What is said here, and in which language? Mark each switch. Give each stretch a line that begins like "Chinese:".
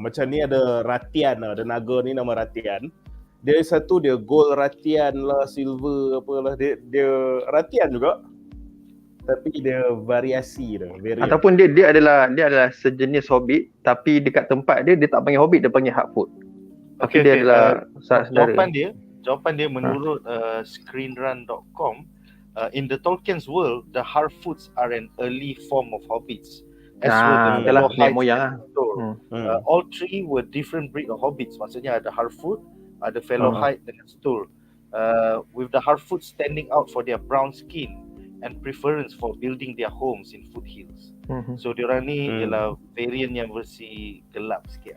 Malay: Macam ni ada Ratian lah, ada naga ni nama Ratian. Dia satu dia gold Ratian lah, silver apalah, dia Ratian juga. Tapi dia variasi dah, variant. Ataupun dia adalah sejenis Hobbit tapi dekat tempat dia tak panggil Hobbit, dia panggil Harfoot. Tapi dia adalah saudara. Jawapan dia menurut
English: screenrun.com, in the Tolkien's world, the Harfoots are an early form of hobbits. As were the
Malay: nenek moyang lah.
English: All 3 were different breed of hobbits.
Malay: Maksudnya ada Harfoot, ada Fellowhide dengan Stool.
English: With the Harfoots standing out for their brown skin and preference for building their homes in foothills.
Malay: So diorang ni ialah variant yang versi gelap sikit.